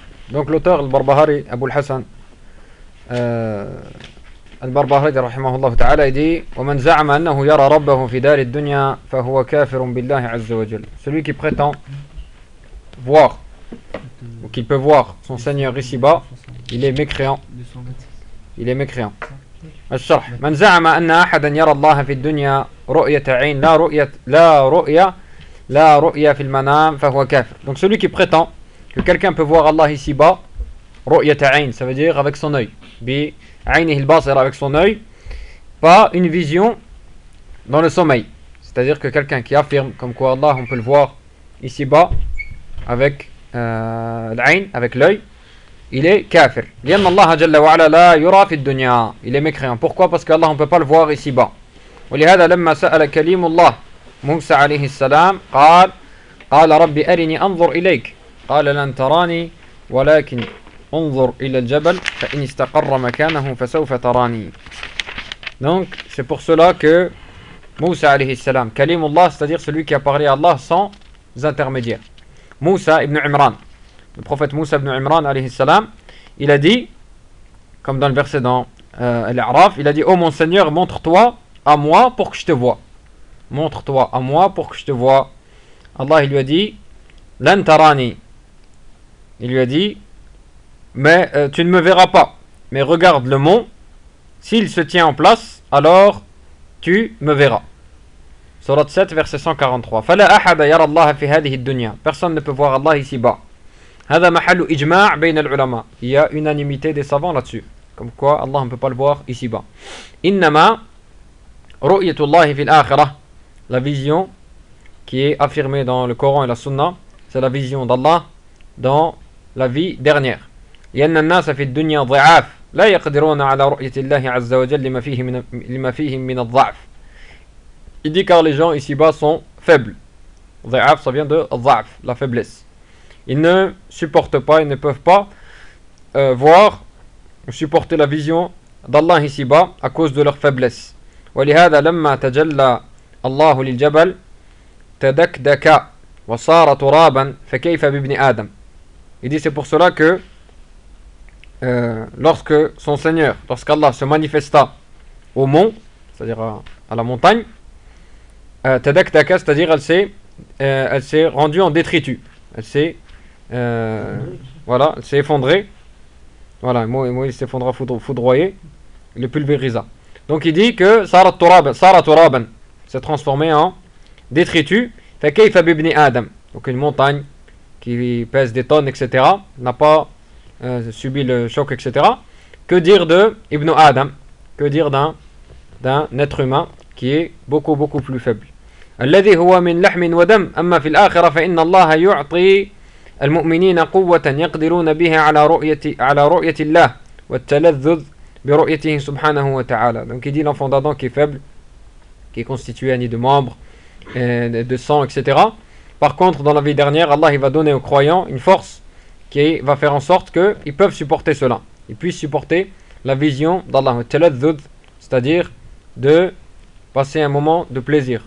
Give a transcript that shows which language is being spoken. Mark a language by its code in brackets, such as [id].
[fr] Donc l'auteur [ar] al-Barbahari Abu al-Hassan البربهرج رحمه الله تعالى دي ومن زعم أنه يرى ربه في دار الدنيا فهو كافر بالله عز وجل. [fr] Celui qui prétend voir ou qu'il peut voir son Seigneur ici-bas, il est mécréant. Il est mécréant. [ar] الشرح من زعم أن أحدا يرى الله في الدنيا رؤية عين لا رؤية لا رؤية لا رؤية في المنام فهو كافر. [fr] Donc celui qui prétend que quelqu'un peut voir Allah ici-bas [ar] رؤية عين, [fr] ça veut dire avec son œil. Avec son œil, pas une vision dans le sommeil. C'est-à-dire que quelqu'un qui affirme comme quoi Allah, on peut le voir ici-bas avec l'ayn, avec l'œil, il est kafir. [ar] Lien Allah jalla wa ala la yura fi dunya. [fr] Il est mécréant. Pourquoi? Parce qu'Allah, on ne peut pas le voir ici-bas. Et c'est pourquoi, lorsque sa'ala kalimullah, Moussa alayhi salam, [ar] قال Rabbi arini anzur ilayk. قال lan tarani, walakin. انظر الى الجبل فان استقر مكانه فسوف تراني. [fr] Donc c'est pour cela que Moussa alayhi salam, kalimullah, c'est-à-dire celui qui a parlé à Allah sans intermédiaire. Moussa ibn Imran. Le prophète Moussa ibn Imran alayhi salam, il a dit comme dans le verset dans l'A'raf, il a dit: "Ô mon Seigneur, montre-toi à moi pour que je te vois. Montre-toi à moi pour que je te vois." Allah il lui a dit: [ar] "Lan tarani." [fr] Il lui a dit: mais tu ne me verras pas. Mais regarde le mont. S'il se tient en place, alors tu me verras. Surat 7, verset 143. [ar] فَلَا أَحَدَ يَرَى اللَّهَ فِي هَذِهِ الدُّنْيَا. [fr] Personne ne peut voir Allah ici-bas. [ar] هَذَا مَحَلُّ إِجْمَاعْ بَيْنَ الْعُلَمَا. [fr] Il y a unanimité des savants là-dessus. Comme quoi Allah ne peut pas le voir ici-bas. [ar] إِنَّمَا رُؤْيَةُ اللَّهِ فِي الْآخِرَةِ. [fr] La vision qui est affirmée dans le Coran et la Sunna, c'est la vision d'Allah dans la vie dernière. [ar] لأن الناس في الدنيا ضعاف لا يقدرون على رؤية الله عز وجل لما فيهم من الضعف. [fr] Il dit car les gens ici-bas sont faibles. [ar] ضعاف, [fr] ça vient de [ar] ضعف, [fr] la faiblesse. Ils ne supportent pas, ils ne peuvent pas voir ou supporter la vision d'Allah ici-bas à cause de leur faiblesse. [ar] ولهذا لما تجلى الله للجبل تدكدك وصار ترابا فكيف بابن آدم. [fr] Il dit c'est pour cela que lorsque son Seigneur, lorsqu'Allah se manifesta au mont, c'est-à-dire à la montagne, Tadakdaka, c'est-à-dire elle s'est rendue en détritus. Elle s'est effondrée. Voilà, moi il s'effondra foudroyé, il le pulvérisa. Donc il dit que [ar] Sarat Turaban [fr] s'est transformé en détritus. [ar] Fakayfa bibni Adam. [fr] Donc une montagne qui pèse des tonnes, etc., n'a pas subi le choc, etc. Que dire de Ibn Adam? Que dire d'un être humain qui est beaucoup beaucoup plus faible? [ar] الذي هو من لحم ودم أما في الآخرة فإن الله يعطي المؤمنين قوة يقدرون بها على رؤية الله والتلذذ برؤيته سبحانه وتعالى. [fr] Donc il dit l'enfant d'Adam qui est faible, qui est constitué ni de membres, de sang, etc. Par contre, dans la vie dernière, Allah il va donner aux croyants une force qui va faire en sorte qu'ils peuvent supporter cela. Ils puissent supporter la vision d'Allah. Taladzud, c'est-à-dire de passer un moment de plaisir.